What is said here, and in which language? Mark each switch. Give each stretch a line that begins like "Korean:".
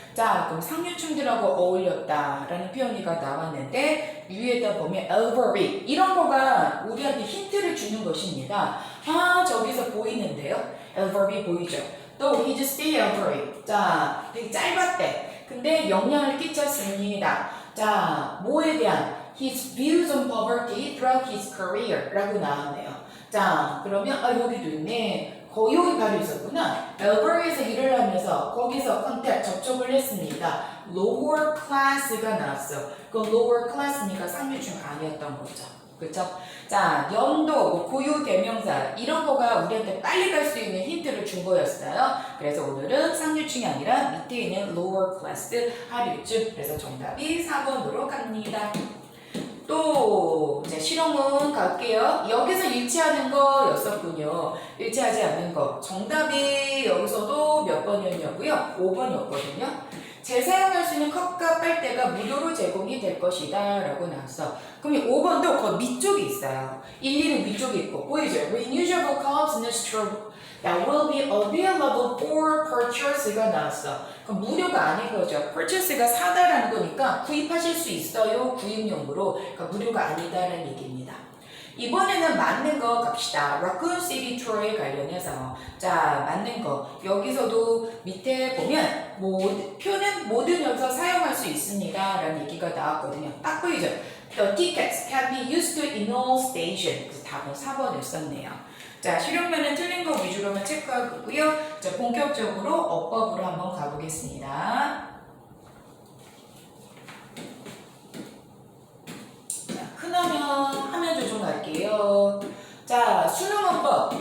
Korean: 자, 그럼 상류층들하고 어울렸다라는 표현이가 나왔는데 위에다 보면 엘버비 이런 거가 우리한테 힌트를 주는 것입니다. 아, 저기서 보이는데요? 엘버비 보이죠? 또
English: his stay elderly.
Korean: 자, 되게 짧았대. 근데 영향을 끼쳤습니다. 자, 뭐에 대한?
English: His views on poverty throughout his career
Korean: 라고 나왔네요. 자, 그러면 여기도 있네. 여기 바로 있었구나. 엘버리에서 일을 하면서 거기서 컨택 접촉을 했습니다.
English: lower class
Korean: 가 나왔어. 그건 lower class니까 상류층 아니었던 거죠. 그쵸? 자, 연도, 고유 대명사 이런 거가 우리한테 빨리 갈 수 있는 힌트를 준 거였어요. 그래서 오늘은 상류층이 아니라 밑에 있는
English: lower class
Korean: 하류층. 그래서 정답이 4번으로 갑니다. 또 이제 실용문 갈게요. 여기서 일치하는 거였었군요. 일치하지 않는 거. 정답이 여기서도 몇 번이었냐고요? 5번이었거든요. 재사용할 수 있는 컵과 빨대가 무료로 제공이 될 것이다 라고 나왔어. 그럼 5번도 그 밑쪽에 있어요. 1, 2는 위쪽에 있고 보이죠?
English: Reusable cups and straw that will be available for purchase가
Korean: 나왔어. 그럼 무료가 아닌 거죠. purchase가 사다라는 거니까 구입하실 수 있어요. 구입용으로. 그러니까 무료가 아니다라는 얘기입니다. 이번에는 맞는 거 갑시다. Raccoon City Tour에 관련해서 자, 맞는 거. 여기서도 밑에 보면 표는 모든 여기서 사용할 수 있습니다 라는 얘기가 나왔거든요. 딱 보이죠?
English: The tickets can be used in all stations.
Korean: 그래서 답은 4번이었었네요. 자, 실용면은 틀린 거 위주로만 체크하고요. 자, 본격적으로 어법으로 한번 가보겠습니다. 화면 조정할게요. 자, 수능어법.